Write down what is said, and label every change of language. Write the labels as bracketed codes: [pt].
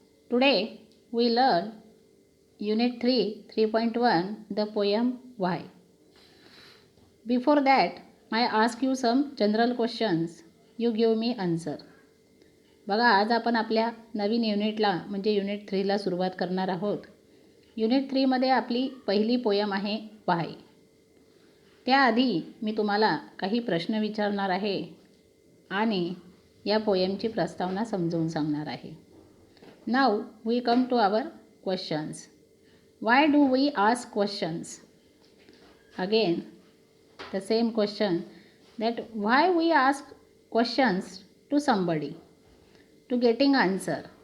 [en] Today we learn Unit 3, 3.1, the poem Why. Before that, I ask you some general questions. You give me answer. [mr] बघा, आज आपण आपल्या नवीन युनिटला म्हणजे unit 3ला सुरुवात करणार आहोत. युनिट 3मध्ये आपली पहिली पोयम आहे Why. त्याआधी मी तुम्हाला काही प्रश्न विचारणार आहे आणि या पोयमची प्रस्तावना समजावून सांगणार आहे. [en] Now we come to our questions. Why do we ask questions? Again, the same question, that why we ask questions to somebody, to getting answer.